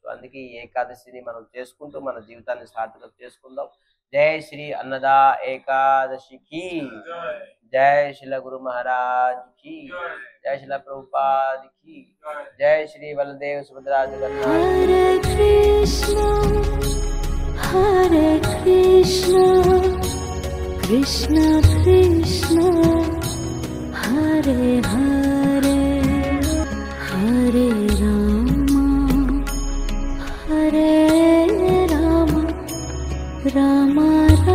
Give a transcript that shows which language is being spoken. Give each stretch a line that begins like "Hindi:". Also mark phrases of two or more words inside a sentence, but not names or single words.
Telugu: అందుకే ఈ ఏకాదశిని మనం చేసుకుంటూ మన జీవితాన్ని సార్థకం చేసుకుందాం. జై శ్రీ అన్నదా ఏకాదశికి జై శ్రీల గురు మహారాజ్ కి జై శ్రీల ప్రభుపాద్ కి జై శ్రీ బలదేవ్ సుభద్రాజు.
Sanskrit: हरे कृष्ण कृष्ण कृष्ण हरे हरे हरे राम हरे राम राम